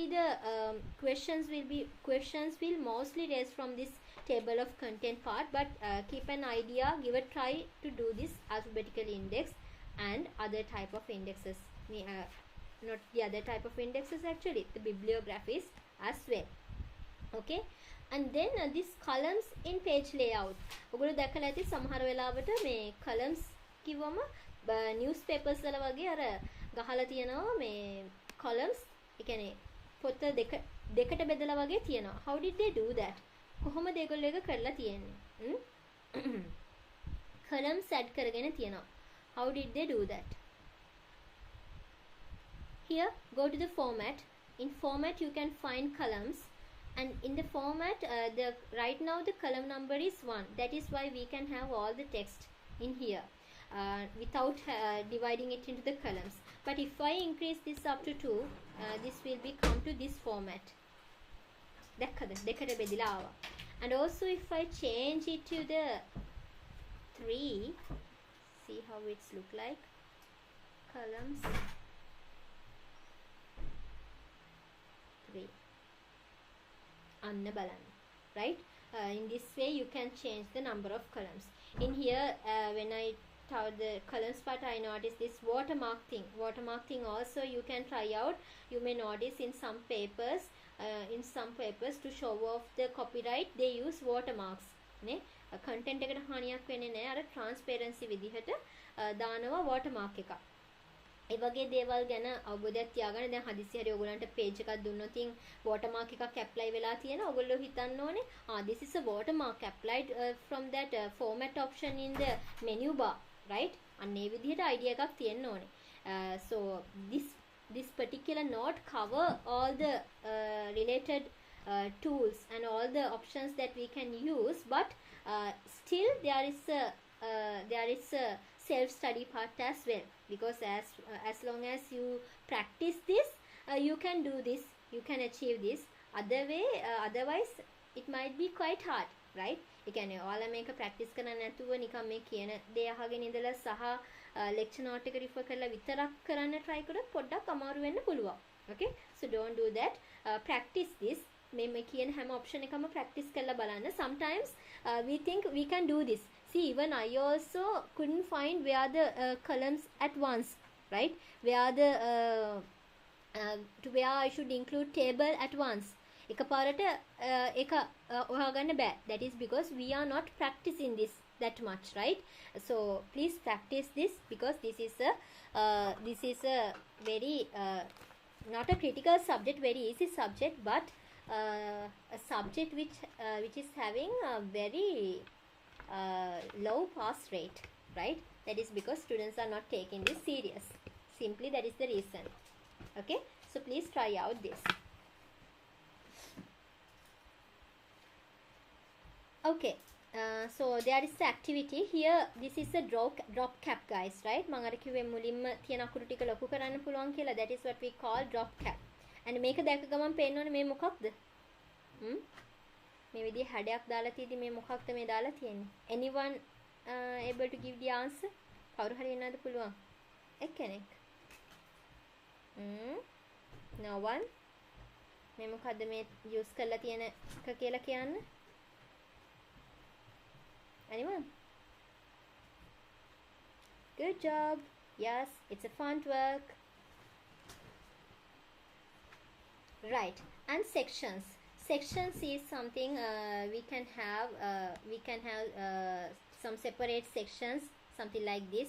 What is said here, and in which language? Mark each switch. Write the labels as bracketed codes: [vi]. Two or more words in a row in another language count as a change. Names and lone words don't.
[en] the questions will mostly raise from this table of content part but keep an idea give a try to do this alphabetical index and other type of indexes not the other type of indexes actually the bibliographies as well okay and then this columns in page layout [si] ඔගොල්ලෝ දැකලා ඇති සමහර වෙලාවට මේ columns කිව්වම newspapers වල වගේ අර ගහලා තියෙනවා මේ columns ඒ කියන්නේ පොත දෙකට බෙදලා වගේ තියෙනවා [en] how did they do that [si] කොහොමද ඒගොල්ලෝ ඒක කරලා තියෙන්නේ [en] columns add [si] කරගෙන තියෙනවා [en] how did they do that here go to the format in format you can find columns and in the format right now the column number is 1 that is why we can have all the text in here without dividing it into the columns but if I increase this up to 2 this will be come to this format [si] දෙකට බෙදලා ආවා [en] and also if I change it to the 3 see how it's look like columns 3 [si] අන්න බලන්න [en] right in this way you can change the number of columns in here when I tell the columns part I notice this watermark thing also you can try out you may notice in some papers to show off the copyright they use watermarks [si] නේ content එකට හානියක් වෙන්නේ නැහැ අර transparency විදිහට දානවා watermark එකක් ඒ වගේ දේවල් ගැන අවබෝධයක් තියාගන්න දැන් හදිස්සි හරි ඔයගොල්ලන්ට page එකක් දුන්නොත් watermark එකක් apply වෙලා තියෙනවා ඔයගොල්ලෝ හිතන්න ඕනේ [en] this is a watermark applied from that format option in the menu bar right [si] අන්න ඒ විදිහට idea එකක් තියෙන්න ඕනේ [en] so this particular note cover all the related tools and all the options that we can use but still there is a self-study part as well because as long as you practice this you can do this you can achieve this otherwise it might be quite hard right? [si] ඒ කියන්නේ ඔයාලා මේක ප්‍රැක්ටිස් කරන්න නැතුව නිකන් මේ කියන දේ අහගෙන ඉඳලා සහ [en] lecture note [si] එක refer කරලා විතරක් කරන්න try කරොත් පොඩ්ඩක් අමාරු වෙන්න පුළුවන්. [en] Okay, so don't do that. Practice this. [si] මේ කියන හැම option එකම practice කරලා බලන්න. [en] Sometimes we think we can do this. See, even I also couldn't find where the columns at once, right? Where the to where I should include table at once. [si] එකපාරට ඒක හොයාගන්න බෑ. [en] That is because we are not practicing this that much, right? So please practice this, because this is a very not a critical subject, very easy subject, but a subject which is having a very low pass rate, right? That is because students are not taking this serious. Simply that is the reason. Okay, so please try out this. Okay, so there is the activity here. This is a drop cap, guys, right? [si] මම අර කිව්වේ මුලින්ම තියෙන අකුරු ටික ලොකු කරන්න පුළුවන් කියලා. [en] That is what we call drop cap. [si] And මේක දැක්ක ගමන් පේන්න ඕනේ මේ මොකක්ද? මේ විදිහේ හැඩයක් දාලා තියෙදි මේ මොකක්ද මේ දාලා තියෙන්නේ? [en] Anyone able to give the answer? [si] කවුරු හරි එන්නද පුළුවන්? එක්කෙනෙක්. [en] No one. [si] මේ මොකද්ද මේ use කරලා තියෙන එක කියලා කියන්න? [en] Anyone? Good job. Yes, it's a font work. Right. And sections. Sections is something we can have some separate sections, something like this.